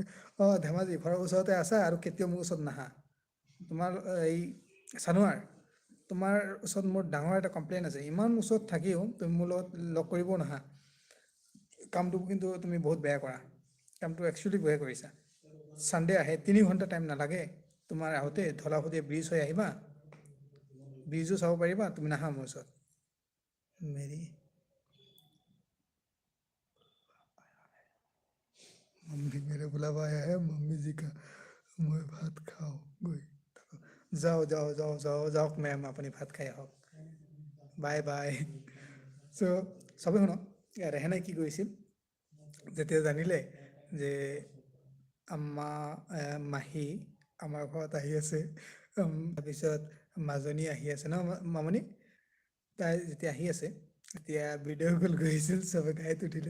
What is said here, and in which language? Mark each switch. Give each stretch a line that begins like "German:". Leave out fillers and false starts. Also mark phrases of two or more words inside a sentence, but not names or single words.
Assamese: ধেমাজি ঘৰৰ ওচৰতে আছা, আৰু কেতিয়াও মোৰ ওচৰত নাহা। তোমাৰ এই চানুৱাৰ, তোমাৰ ওচৰত মোৰ ডাঙৰ এটা কমপ্লেইন আছে, ইমান ওচৰত থাকিও তুমি মোৰ লগত লগ কৰিবও নাহা। কামটো কিন্তু তুমি বহুত বেয়া কৰা, কামটো একচুৱেলি বেয়া কৰিছা। ছানডে আহে, 3 ঘণ্টা টাইম নালাগে তোমাৰ আহোঁতে? ধলাশদিয়া ব্ৰিজ হৈ আহিবা, ব্ৰিজো চাব পাৰিবা, তুমি নাহা মোৰ ওচৰত।
Hindi: মেৰি मम्मी मेरे बुलावा आया है, मम्मी जी का, मैं भात खाओ गई।
Assamese: যাও যাও যাও যাও যাওক মেম, আপুনি ভাত খাই আহক, বাই বাই। চ' চবে শুনক, ৰেহানাই কি কৰিছিল, যেতিয়া জানিলে যে আম্মা মাহী আমাৰ ঘৰত আহি আছে, তাৰপিছত মাজনী আহি আছে ন, মামনি, তাই যেতিয়া আহি আছে, এতিয়া ভিডিঅ' কল কৰিছিল, চবে গাড়ীত উঠিলে।